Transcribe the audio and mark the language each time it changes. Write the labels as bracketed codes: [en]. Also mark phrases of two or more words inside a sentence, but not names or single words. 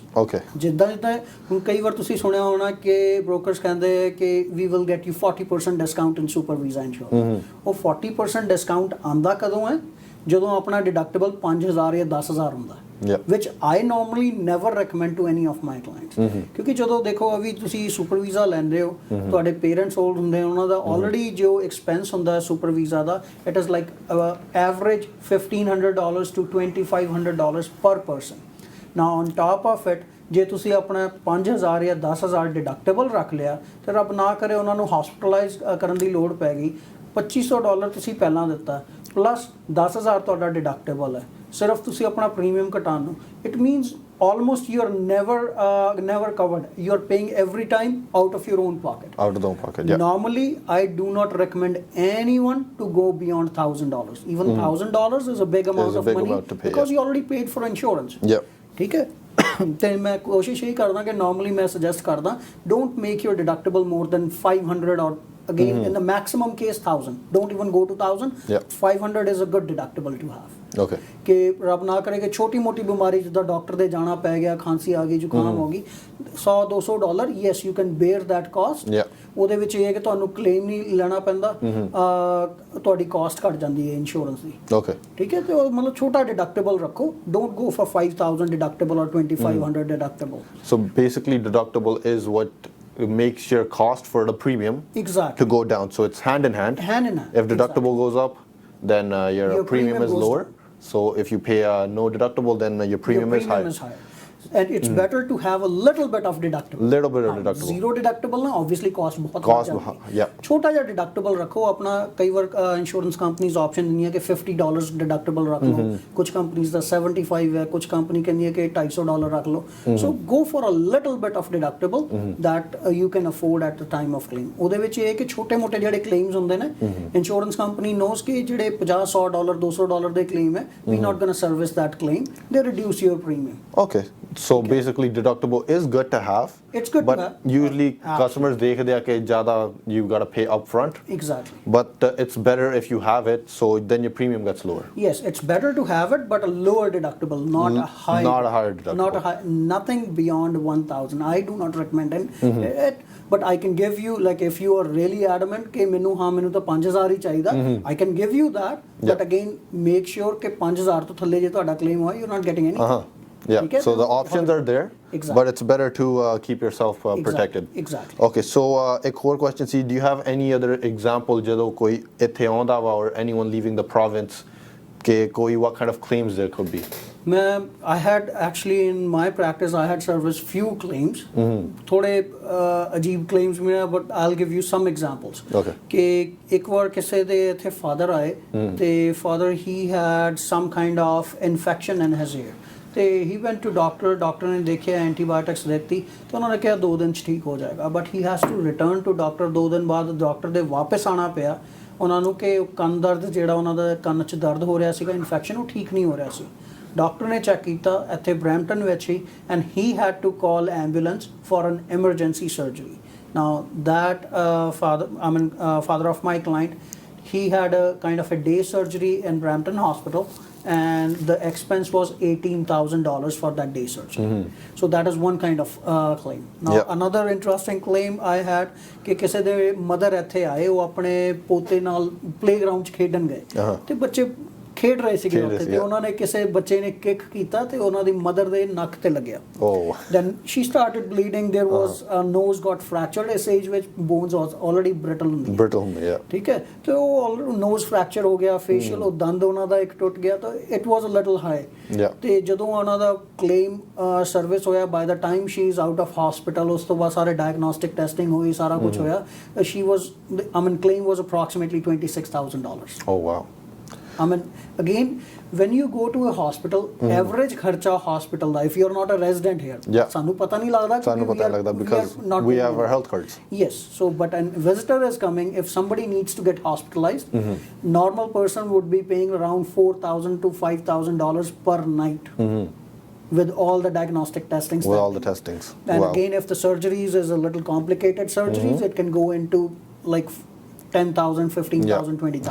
[en] okay [pa] ਜਿੱਦਾਂ ਹੁਣ ਕਈ ਵਾਰ ਤੁਸੀਂ ਸੁਣਿਆ ਹੋਣਾ ਕਿ brokers ਕਹਿੰਦੇ ਕਿ [en] we will get you 40% discount in super visa insurance [pa] ਉਹ 40% discount ਆਂਦਾ ਕਦੋਂ ਹੈ ਜਦੋਂ ਆਪਣਾ ਡਿਡਕਟੇਬਲ 5000 ਜਾਂ 10000 ਹੁੰਦਾ [en] which I normally never recommend to any of my clients [pa] ਕਿਉਂਕਿ ਜਦੋਂ ਦੇਖੋ ਅਭੀ ਤੁਸੀਂ ਸੁਪਰ ਵੀਜ਼ਾ ਲੈਂਦੇ ਹੋ ਤੁਹਾਡੇ ਪੇਰੈਂਟਸ ਓਲਡ ਹੁੰਦੇ ਉਹਨਾਂ ਦਾ ਆਲਰੇਡੀ ਜੋ ਐਕਸਪੈਂਸ ਹੁੰਦਾ ਹੈ ਸੁਪਰ ਵੀਜ਼ਾ ਦਾ [en] it is like average $1500 to $2500 per person now on top of it [pa] ਜੇ ਤੁਸੀਂ ਆਪਣਾ 5000 ਜਾਂ 10000 ਡਿਡਕਟੇਬਲ ਰੱਖ ਲਿਆ ਤੇ ਰੱਬ ਨਾ ਕਰੇ ਉਹਨਾਂ ਨੂੰ ਹਸਪੀਟਲਾਈਜ਼ ਕਰਨ ਦੀ ਲੋੜ ਪੈ ਗਈ $2500 ਤੁਸੀਂ ਪਹਿਲਾਂ ਦਿੱਤਾ ਪਲੱਸ 10000 ਤੁਹਾਡਾ ਡਿਡਕਟੇਬਲ ਹੈ ਸਿਰਫ ਤੁਸੀਂ ਆਪਣਾ ਪ੍ਰੀਮੀਅਮ ਘਟਾਉਣ ਨੂੰ [en] it means almost you are never covered you are paying every time out of your own pocket normally I do not recommend anyone to go beyond $1000 even $1000 is a big amount of money because you already paid for insurance [pa] ਠੀਕ ਹੈ ਤੇ ਮੈਂ ਕੋਸ਼ਿਸ਼ ਇਹ ਕਰਦਾ ਕਿ ਨਾਰਮਲੀ ਮੈਂ ਸੁਜੈਸਟ ਕਰਦਾ [en] don't make your deductible more than 500 or again in the maximum case 1000 don't even go to 1000 500 is a good deductible to have okay [pa] ਕਿ ਰੱਬ ਨਾ ਕਰੇ ਕਿ ਛੋਟੀ ਮੋਟੀ ਬਿਮਾਰੀ ਜਿੱਦਾਂ ਡਾਕਟਰ ਦੇ ਜਾਣਾ ਪੈ ਗਿਆ ਖਾਂਸੀ ਆ ਗਈ ਜ਼ੁਕਾਮ ਹੋ ਗਈ $100-200 [en] yes you can bear that cost [pa] ਉਹਦੇ ਵਿੱਚ ਇਹ ਹੈ ਕਿ ਤੁਹਾਨੂੰ ਕਲੇਮ ਨਹੀਂ ਲੈਣਾ ਪੈਂਦਾ ਤੁਹਾਡੀ ਕਾਸਟ ਘਟ ਜਾਂਦੀ ਹੈ ਇੰਸ਼ੋਰੈਂਸ ਦੀ [en] okay [pa] ਠੀਕ ਹੈ ਤੇ ਉਹ ਮਤਲਬ ਛੋਟਾ ਡਿਡਕਟੇਬਲ ਰੱਖੋ [en] don't go for 5000 deductible or 2500 deductible so basically deductible is what makes your cost for the premium to go down so it's hand in hand if deductible goes up then your premium is lower so if you pay no deductible then your premium is higher and it's better to have a little bit of deductible zero deductible [pa] ਨਾ ਓਬਵੀਅਸਲੀ ਕਾਸਟ ਬਹੁਤ ਛੋਟਾ ਜਾ ਡਿਡਕਟੇਬਲ ਰੱਖੋ ਆਪਣਾ ਕਈ ਵਾਰ [hi] इंश्योरेंस कंपनीज़ ऑप्शन दिया कि $50 डिडक्टेबल रख लो कुछ कंपनीज़ दा 75 है कुछ कंपनी कहती है कि $250 रख लो [en] so go for a little bit of deductible that you can afford at the time of claim [pa] ਉਹਦੇ ਵਿੱਚ ਇਹ ਕਿ ਛੋਟੇ ਮੋਟੇ ਜਿਹੜੇ claims ਹੁੰਦੇ ਨੇ [en] insurance company knows [pa] ਕਿ ਜਿਹੜੇ $50 $200 ਦੇ claim ਹੈ [en] we not going to service that claim they reduce your premium okay so basically deductible is good to have it's good but to have usually customers [pa] ਦੇਖਦੇ ਆ ਕਿ ਜ਼ਿਆਦਾ [en] you got to pay up front exactly but it's better if you have it so then your premium gets lower yes it's better to have it but a lower deductible not a higher deductible nothing beyond 1000 I do not recommend it but I can give you like if you are really adamant [pa] ਕਿ ਮੈਨੂੰ ਤਾਂ 5000 ਹੀ ਚਾਹੀਦਾ [en] I can give you that but again make sure [pa] ਕਿ 5000 ਤੋਂ ਥੱਲੇ ਜੇ ਤੁਹਾਡਾ claim ਹੋਇਆ [en] you're not getting anything so the options are there but it's better to keep yourself protected exactly okay so [pa] ਇੱਕ ਹੋਰ [en] question see do you have any other example [pa] ਜਦੋਂ ਕੋਈ ਇੱਥੇ ਆਉਂਦਾ ਵਾ [en] or anyone leaving the province [pa] ਕਿ ਕੋਈ [en] what kind of claims there could be I had actually in my practice I had serviced few claims [pa] ਥੋੜੇ ਅਜੀਬ claims ਮਿਲੇ [en] but I'll give you some examples okay [pa] ਕਿ ਇੱਕ ਵਾਰ ਕਿਸੇ ਦੇ ਇੱਥੇ father ਆਏ ਤੇ father [en] he had some kind of infection in his ear [pa] ਤੇ [en] he went to [pa] ਡਾਕਟਰ ਨੇ ਦੇਖਿਆ ਐਂਟੀਬਾਇਓਟਿਕਸ ਦਿੱਤੀ ਤੇ ਉਹਨਾਂ ਨੇ ਕਿਹਾ 2 ਦਿਨ 'ਚ ਠੀਕ ਹੋ ਜਾਏਗਾ [en] but he has to return to doctor [pa] 2 ਦਿਨ ਬਾਅਦ ਡਾਕਟਰ ਦੇ ਵਾਪਸ ਆਉਣਾ ਪਿਆ ਉਹਨਾਂ ਨੂੰ ਕਿ ਕੰਨ ਦਰਦ ਜਿਹੜਾ ਉਹਨਾਂ ਦਾ ਕੰਨ 'ਚ ਦਰਦ ਹੋ ਰਿਹਾ ਸੀਗਾ ਇਨਫੈਕਸ਼ਨ ਉਹ ਠੀਕ ਨਹੀਂ ਹੋ ਰਿਹਾ ਸੀ ਡਾਕਟਰ ਨੇ ਚੈੱਕ ਕੀਤਾ ਇੱਥੇ ਬਰੈਂਪਟਨ ਵਿੱਚ ਹੀ [en] and he had to call ambulance for an emergency surgery now that father of my client he had a kind of a day surgery in Brampton Hospital and the expense was $18,000 for that day surgery so that is one kind of claim now another interesting claim I had [pa] ਕਿ ਕਿਸੇ ਦੇ ਮਦਰ ਇੱਥੇ ਆਏ ਉਹ ਆਪਣੇ ਪੋਤੇ ਨਾਲ ਪਲੇਗਰਾਉਂਡ 'ਚ ਖੇਡਣ ਗਏ ਤੇ ਬੱਚੇ ਖੇਡ ਰਹੇ ਸੀਗੇ ਉੱਥੇ ਤੇ ਉਹਨਾਂ ਨੇ ਕਿਸੇ ਬੱਚੇ ਨੇ ਕਿਕ ਕੀਤਾ ਤੇ ਉਹਨਾਂ ਦੀ ਮਦਰ ਦੇ ਨੱਕ ਤੇ ਲੱਗਿਆ [en] then she started bleeding there was nose got fractured [pa] ਇਸ ਏਜ ਵਿੱਚ [en] bones was already brittle [pa] ਹੁੰਦੀ ਠੀਕ ਹੈ ਤੇ ਉਹ [en] nose fracture [pa] ਹੋ ਗਿਆ facial ਉਹ ਦੰਦ ਉਹਨਾਂ ਦਾ ਇੱਕ ਟੁੱਟ ਗਿਆ ਤਾਂ [en] it was a little high [pa] ਤੇ ਜਦੋਂ ਉਹਨਾਂ ਦਾ [en] claim service [pa] ਹੋਇਆ [en] by the time she is out of hospital [pa] ਉਸ ਤੋਂ ਬਾਅਦ ਸਾਰੇ [en] diagnostic testing [pa] ਹੋਈ ਸਾਰਾ ਕੁਝ ਹੋਇਆ [en] she was I mean claim was approximately $26,000 oh wow I mean, again, when you go to a hospital, average [pa] ਖਰਚਾ ਹਸਪਤਾਲ ਦਾ, [en] if you're not a resident here, [pa] ਸਾਨੂੰ ਪਤਾ ਨਹੀਂ ਲੱਗਦਾ [en] because we have our health cards. Yes, so but a visitor is coming, if somebody needs to get hospitalized, normal person would be paying around $4,000 to $5,000 per night. With all the diagnostic testings. With all the testings. And again, if the surgeries is a little complicated surgeries, it can go into like 10,000, 15,000, 20,000.